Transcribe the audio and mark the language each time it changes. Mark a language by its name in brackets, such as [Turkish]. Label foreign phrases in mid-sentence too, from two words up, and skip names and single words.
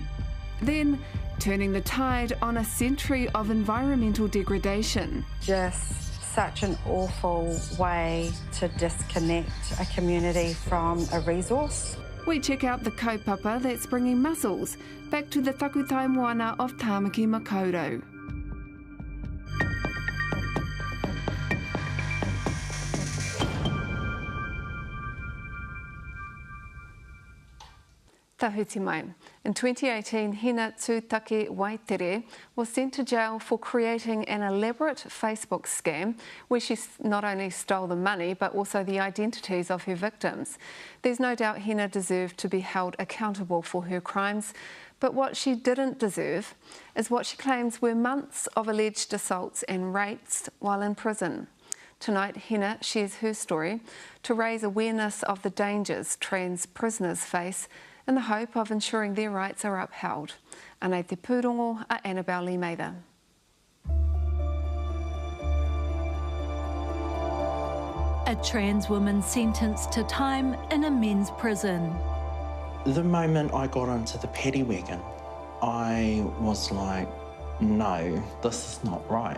[English] Then turning the tide on a century of environmental degradation. Just such an awful way to disconnect a community from a resource. We check out the kaupapa that's bringing mussels back to the [Māori] takutai moana [English] of Tāmaki Makaurau. [Māori] Tahuti mai. [English] In 2018, Hina Tūtake Waitere was sent to jail for creating an elaborate Facebook scam where she not only stole the money but also the identities of her victims. There's no doubt Hina deserved to be held accountable for her crimes, but what she didn't deserve is what she claims were months of alleged assaults and rapes while in prison. Tonight, Hina shares her story to raise awareness of the dangers trans prisoners face in the hope of ensuring their rights are upheld. [Māori] Anei te pūrongo a Annabelle Lee-Mather. [English] A trans woman sentenced to time in a men's prison. The moment I got into the paddy wagon, I was like, no, this is not right.